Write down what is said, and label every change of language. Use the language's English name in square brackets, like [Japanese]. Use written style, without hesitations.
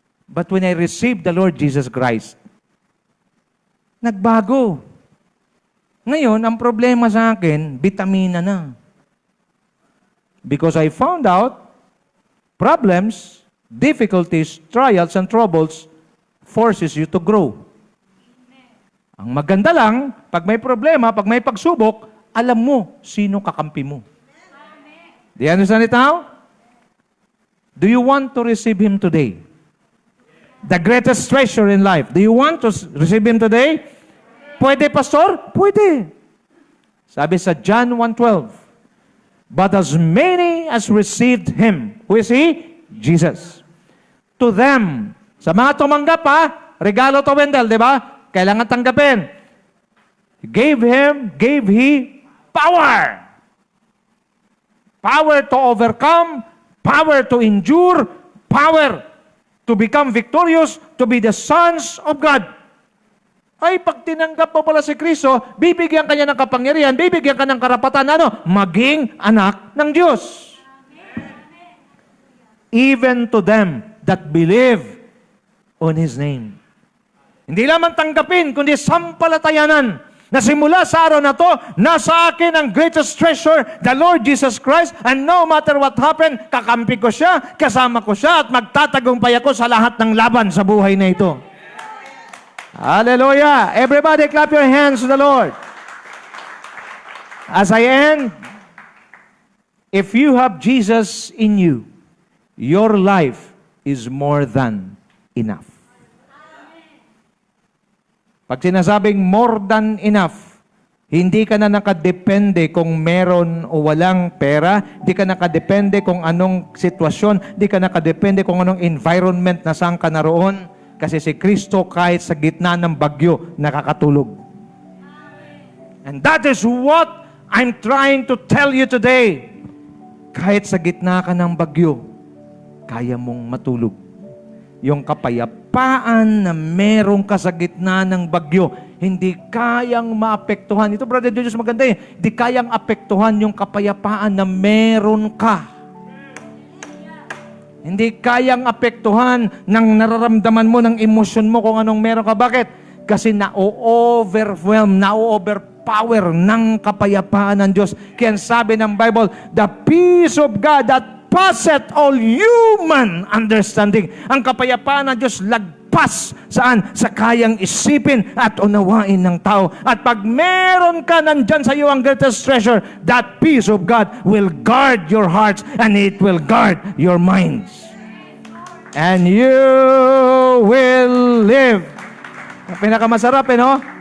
[English] But when I received the Lord Jesus Christ, [Filipino] nagbago. Ngayon, ang problema sa akin, vitamina na. [English] Because I found out, problems, difficulties, trials, and troubles forces you to grow. [Filipino] Ang maganda lang, pag may problema, pag may pagsubok, alam mo sino kakampi mo. [English] Do you understand it now? Do you want to receive Him today? The greatest treasure in life. Do you want to receive Him today? [Filipino] Pwede, Pastor? Pwede. Sabi sa [English] John 1:12, but as many as received Him, who is He? Jesus. To them, [Filipino] sa mga tumanggap regalo to Wendell, di ba? Kailangan tanggapin. [English] Gave He power. Power to overcome, power to endure, power to become victorious, to be the sons of God. [Filipino] Ay, pag tinanggap mo pala si Kristo, bibigyan ka niya ng kapangyarihan, bibigyan ka ng karapatan, maging anak ng Diyos. [English] Even to them that believe on His name. [Filipino] Hindi lamang tanggapin, kundi sampalatayanan na simula sa araw na to, nasa akin ang greatest treasure, [English] the Lord Jesus Christ, and no matter what happened, [Filipino] kakampi ko siya, kasama ko siya, at magtatagumpay ako sa lahat ng laban sa buhay na ito. [English] Hallelujah! Everybody clap your hands to the Lord. As I end, if you have Jesus in you, your life is more than enough. [Filipino] Pag sinasabing more than enough, hindi ka na nakadepende kung meron o walang pera, hindi ka nakadepende kung anong sitwasyon, hindi ka nakadepende kung anong environment na saan ka naroon, kasi si Kristo kahit sa gitna ng bagyo, nakakatulog. [English] And that is what I'm trying to tell you today. [Filipino] Kahit sa gitna ka ng bagyo, kaya mong matulog. Yung kapayapaan na meron ka sa gitna ng bagyo, hindi kayang maapektuhan. Ito, Brother Diyos, maganda hindi kayang apektuhan yung kapayapaan na meron ka. Hindi kayang apektuhan ng nararamdaman mo, ng emosyon mo kung anong meron ka. Bakit? Kasi na-overwhelm, na-overpower ng kapayapaan ng Diyos. Kaya sabi ng Bible, [English] the peace of God that passeth all human understanding. [Filipino] Ang kapayapaan ng Diyos lagpas saan? Sa kayang isipin at unawain ng tao. At pag meron ka nandyan sa iyo ang greatest treasure, [English] that peace of God will guard your hearts and it will guard your minds. And you will live. [Filipino] Ang pinakamasarap, no?